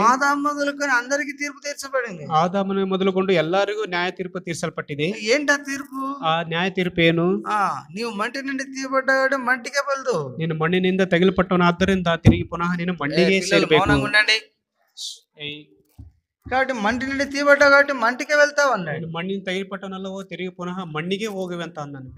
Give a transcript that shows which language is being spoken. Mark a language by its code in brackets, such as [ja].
[te] ఆదాం మొదలుకొని అందరికి తీర్పు తీర్చబడింది. [kn] ಆದಾಮನ ಮೊದಲುಗೊಂಡು ಎಲ್ಲರಿಗೂ ನ್ಯಾಯ ತೀರ್ಪು ತೀರ್ಸಲ್ಪಟ್ಟಿದೆ. [te] ఏంటి ఆ తీర్పు? [kn] ಆ ನ್ಯಾಯ ತೀರ್ಪು ಏನು? [te] నీవు మంటి నుండి తీయబడ్డాడు, మంటికే బలదు. [kn] ನೀನು ಮಣ್ಣಿನಿಂದ ತೆಗೆಲ್ಪಟ್ಟವನಾದ್ದರಿಂದ ತಿರುಗಿ ಪುನಃ ನೀನು ಮಣ್ಣಿಗೆ ಸೇರಬೇಕು. [te] ఉండండి. కాబట్టి మంటి నుండి తీయబడ్డావు కాబట్టి మంటికే వెళ్తావు అన్నాడు. [kn] మಣ್ಣಿನ ತೆಗೆಲ್ಪಟ್ಟವನಲ್ಲವೋ ತಿರುಗಿ ಪುನಃ ಮಣ್ಣಿಗೆ ಹೋಗುವೆ ಅಂತ ಅಂದನು.